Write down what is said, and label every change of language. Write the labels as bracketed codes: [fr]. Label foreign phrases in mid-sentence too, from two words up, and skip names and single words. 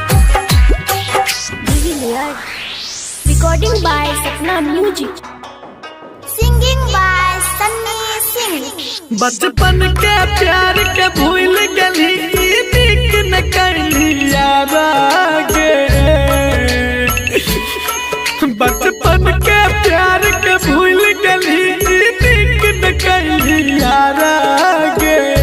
[en] Recording by Sapna Music. Singing by Sunny Singh. [bho] बचपन के प्यार के भूल गली नीक न करली यार आगे बचपन के प्यार के भूल गली नीक न करली यार आगे